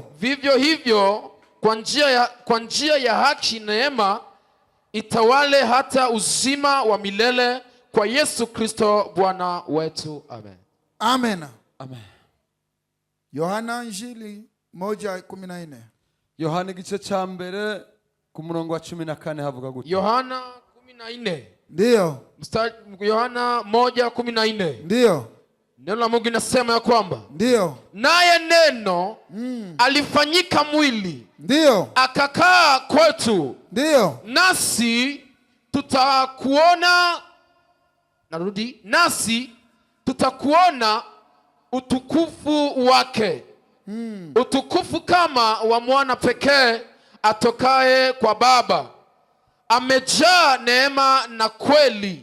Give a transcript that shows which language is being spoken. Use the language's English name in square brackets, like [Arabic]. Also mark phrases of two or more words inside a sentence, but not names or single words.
[Swahili] Vivyo hivyo kwa njia ya haki neema itawale hata uzima wa milele kwa Yesu Kristo Bwana wetu. Amen. Amen. Amen. Yohana Injili 1:14. [Rundi] Yohana igice ca mbere ku murongo wa 14 havuga gute? [Swahili] Yohana 14. Ndiyo. Yohana 1:14. Ndiyo. Neno la Mungu linasema ya kwamba Ndio. naye neno alifanyika mwili Ndio. akakaa kwetu, Ndio. nasi tutakuona, nasi tutakuona utukufu wake, utukufu kama wa mwana pekee atokaye kwa Baba, amejaa neema na kweli.